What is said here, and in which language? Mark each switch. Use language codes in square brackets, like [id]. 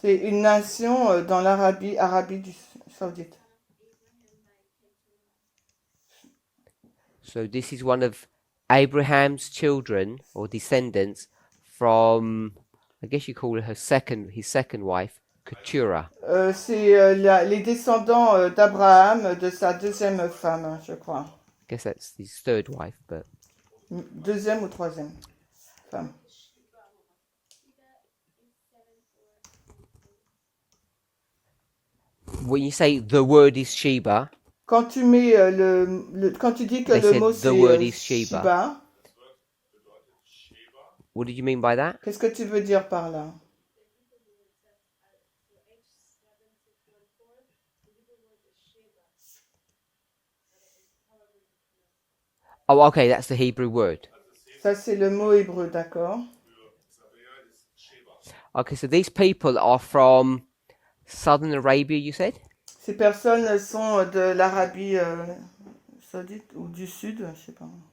[fr] C'est une nation dans Arabie Saoudite. [en] So this is one of Abraham's children or descendants from, I guess you call her his second wife, Keturah. [fr] C'est les descendants d'Abraham, de sa deuxième femme, je crois. [en] I guess that's his third wife, but [fr] Deuxième ou troisième femme. [en] when you say the word is Sheba, [fr] Quand tu mets quand tu dis que [en] They [fr] le [en] said [fr] mot [en] the [fr] c'est [en] word is Sheba. [fr] Shiba, [en] what did you mean by that? [fr] qu'est-ce que tu veux dire par là? [en] Oh, okay, that's the Hebrew word. [fr] Ça c'est le mot hébreu, d'accord? [en] Okay, so these people are from Southern Arabia, you said? [fr] Ces personnes sont de l'Arabie Saoudite ou du Sud, je sais pas.